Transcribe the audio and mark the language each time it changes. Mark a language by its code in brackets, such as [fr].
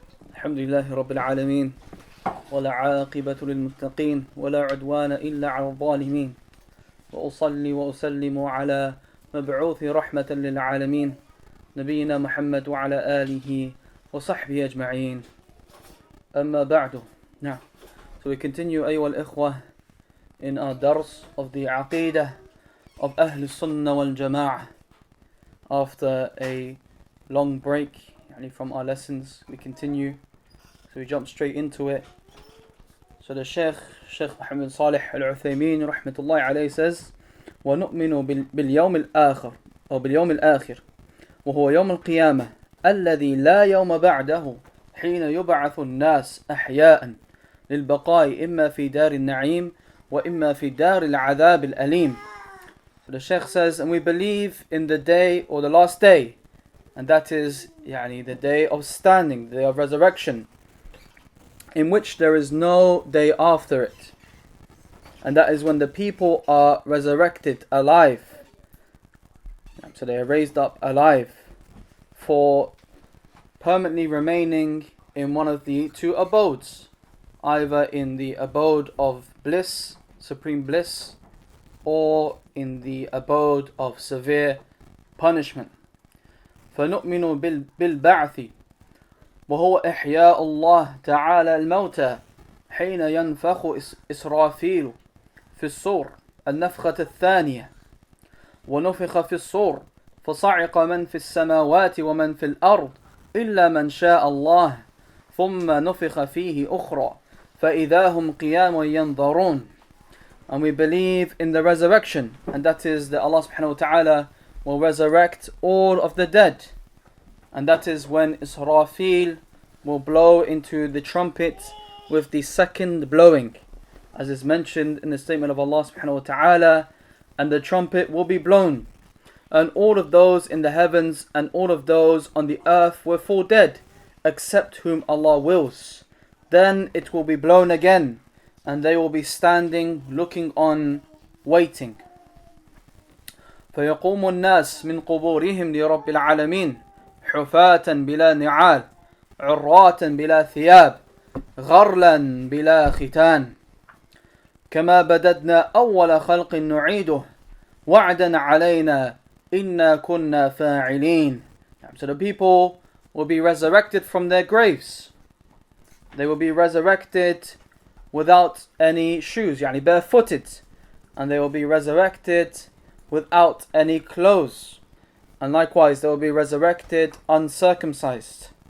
[ar] الحمد لله رب العالمين ولا عاقبة للمتقين ولا عدوان إلا على الظالمين وأصلي وأسلم على مبعوث رحمة للعالمين نبينا محمد وعلى آله وصحبه أجمعين. أما بعد. [en] Now, so we continue [ar] أيها الإخوة [en] in our dars of the Aqīdah of Al-Sunnah wal-Jama'ah. After a long break from our lessons, we continue. So we jump straight into it. So the Shaykh Muhammad Salih Al-Uthaymeen rahmatullahi alayhi says, [ar] وَنُؤْمِنُ بِالْيَوْمِ الْآخِرِ أو بِالْيَوْمِ الْآخِرِ وهو يوم القيامة الذي لا يوم بعده حين يبعث الناس أحياء للبقاء إما في دار النعيم وإما في دار العذاب الأليم. [en] So the Shaykh says, and we believe in the day or the last day, and that is the day of standing, the day of resurrection, in which there is no day after it. And that is when the people are resurrected alive. So they are raised up alive for permanently remaining in one of the two abodes, either in the abode of bliss, supreme bliss, or in the abode of severe punishment. [ar] فنؤمن بالبعث وهو إحياء الله تعالى الموتى حين ينفخ إسرافيل في الصور النفخة الثانية ونفخ في الصور فصعق من في السماوات ومن في الأرض إلا من شاء الله ثم نفخ فيه أخرى فإذا هم قيام ينظرون. [en] And we believe in the resurrection, and that is that Allah subhanahu wa ta'ala will resurrect all of the dead, and that is when Israfil will blow into the trumpet with the second blowing, as is mentioned in the statement of Allah subhanahu wa ta'ala, and the trumpet will be blown, and all of those in the heavens and all of those on the earth will fall dead, except whom Allah wills. Then it will be blown again, and they will be standing, looking on, waiting. [ar] فيقوم الناس من قبورهم لرب العالمين حفاة بلا نعال عراة بلا ثياب غرلا بلا ختان كما بددنا أول خلق نعيده وعدا علينا إنا كنا فاعلين. [en] So the people will be resurrected from their graves. They will be resurrected without any shoes, barefooted, and they will be resurrected without any clothes, and likewise they will be resurrected uncircumcised.